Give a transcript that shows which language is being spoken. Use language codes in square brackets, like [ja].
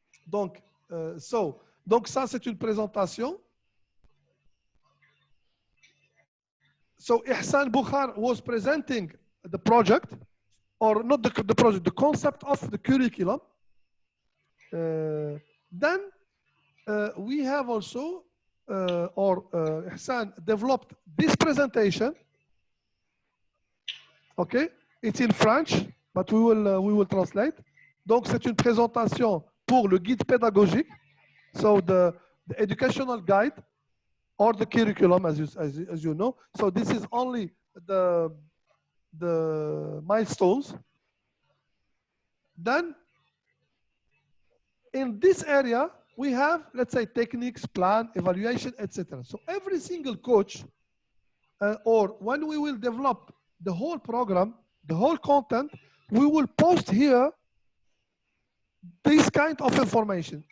[fr] Donc ça c'est une présentation. [en] So Ihsan Bukhar was presenting the project, or not the project, the concept of the curriculum. Then we have also, Ihsan developed this presentation. Okay, it's in French, but we will translate. [fr] Donc c'est une présentation pour le guide pédagogique, [en] so the educational guide or the curriculum, as you know. So this is only the milestones. Then in this area, we have, let's say, techniques, plan, evaluation, etc. So every single coach, or when we will develop the whole program, the whole content, we will post here this kind of information.